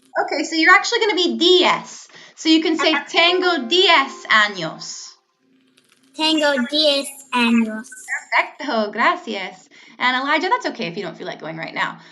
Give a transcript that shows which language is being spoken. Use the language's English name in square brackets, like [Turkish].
[English] Okay, so you're actually going to be 10. So you can say [Spanish] tengo 10 años. Tengo 10 años. Perfecto, gracias. [English] And Elijah, that's okay if you don't feel like going right now.